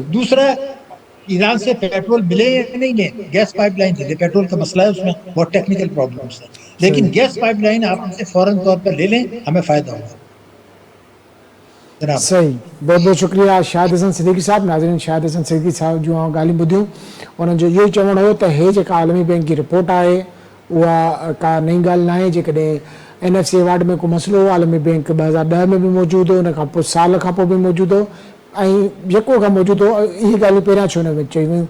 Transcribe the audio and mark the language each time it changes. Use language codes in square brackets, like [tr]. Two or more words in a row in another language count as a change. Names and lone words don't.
[ur] دوسرا، ایران سے پیٹرول ملے یا نہیں لیں، گیس پائپ لائن لے لیں، پیٹرول کا مسئلہ ہے اس میں بہت [en] technical problems [ur] ہیں، لیکن گیس پائپ لائن آپ ان سے فوراً طور پر لے لیں، ہمیں فائدہ ہوگا جناب۔ صحیح، بہت بہت شکریہ شاہد حسن صدیقی صاحب۔ [sd] ناظرین، شاہد حسن صدیقی صاحب جو ॻाल्हियूं ॿुधियूं उन्हनि जो इहो ई चवणु हो त हे जेका आलमी बैंक जी रिपोर्ट आहे उहा का नई ॻाल्हि न आहे। जेकॾहिं NFC अवार्ड में को मसइलो हो, आलमी बैंक 2010 में बि मौजूदु हो, उन खां पोइ साल खां पोइ बि मौजूदु हो, ऐं जेको खां मौजूदु हो इहे ॻाल्हियूं पहिरियां छो न चयूं वियूं।